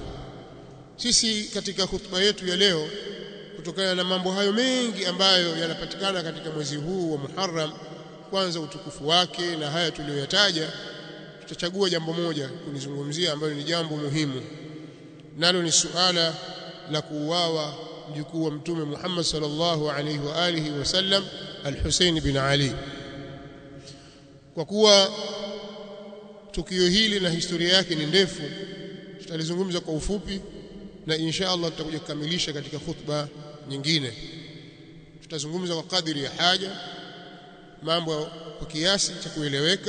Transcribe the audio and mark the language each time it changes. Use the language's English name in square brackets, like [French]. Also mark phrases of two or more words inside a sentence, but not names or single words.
[Swahili] Sisi katika hutuba yetu ya leo, kutokana na mambo hayo mengi ambayo yanapatikana katika mwezi huu wa Muharram, kwanza utukufu wake na haya tuliyoyataja, tutachagua jambo moja kulizungumzia ambalo ni jambo muhimu, nalo ni suala la kuuawa mjukuu wa Mtume Muhammad [Arabic] sallallahu alaihi wa alihi wasallam, [Swahili] Al-Husayn bin Ali. Kwa kuwa tukio hili na historia yake ni ndefu, tutalizungumza kwa ufupi, na [Arabic] insha Allah [Swahili] tutakuja kukamilisha katika khutba nyingine. Tutazungumza kwa kadiri ya haja, mambo kwa kiasi cha kueleweka.